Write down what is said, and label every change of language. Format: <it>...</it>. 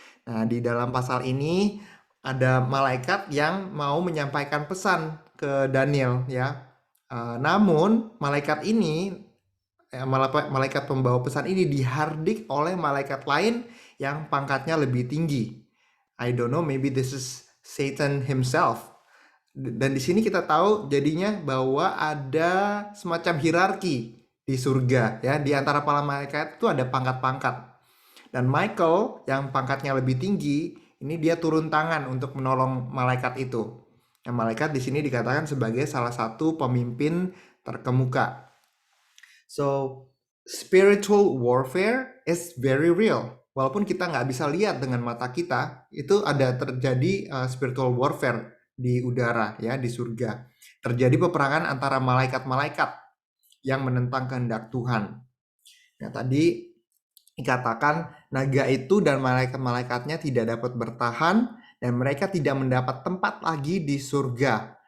<id>Nah, di dalam pasal ini ada malaikat yang mau menyampaikan pesan ke Daniel ya. Namun malaikat ini, malaikat pembawa pesan ini dihardik oleh malaikat lain yang pangkatnya lebih tinggi.</id> <en>I don't know, maybe this is Satan himself.</en> <id>Dan di sini kita tahu jadinya bahwa ada semacam hierarki di surga ya. Di antara para malaikat itu ada pangkat-pangkat. Dan Michael yang pangkatnya lebih tinggi, ini dia turun tangan untuk menolong malaikat itu. Nah, malaikat di sini dikatakan sebagai salah satu pemimpin terkemuka.</id> <en>So, spiritual warfare is very real.</en> <id>Walaupun kita nggak bisa lihat dengan mata kita, itu ada terjadi spiritual warfare di udara ya, di surga. Terjadi peperangan antara malaikat-malaikat yang menentang kehendak Tuhan. Nah, tadi dikatakan naga itu dan malaikat-malaikatnya tidak dapat bertahan dan mereka tidak mendapat tempat lagi di surga.</id>